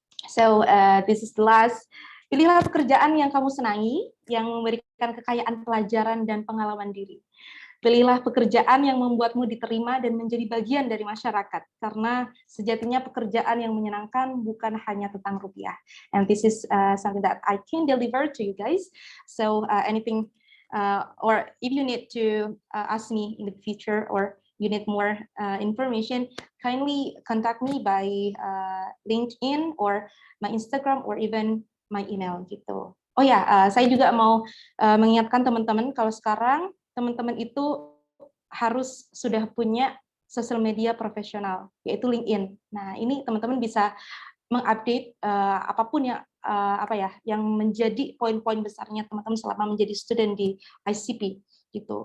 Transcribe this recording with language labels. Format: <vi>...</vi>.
<en>So this is the last.</en> <id>Pilihlah pekerjaan yang kamu senangi, yang memberikan kekayaan pelajaran dan pengalaman diri. Pilihlah pekerjaan yang membuatmu diterima dan menjadi bagian dari masyarakat, karena sejatinya pekerjaan yang menyenangkan bukan hanya tentang rupiah.</id> <en>And this is something that I can deliver to you guys. So anything or if you need to ask me in the future or you need more information, kindly contact me by LinkedIn or my Instagram or even my email gitu.</en> <id>Oh ya, saya juga mau mengingatkan teman-teman kalau sekarang teman-teman itu harus sudah punya sosial media profesional, yaitu LinkedIn. Nah, ini teman-teman bisa mengupdate apapun yang menjadi poin-poin besarnya teman-teman selama menjadi student di ICP gitu.</id>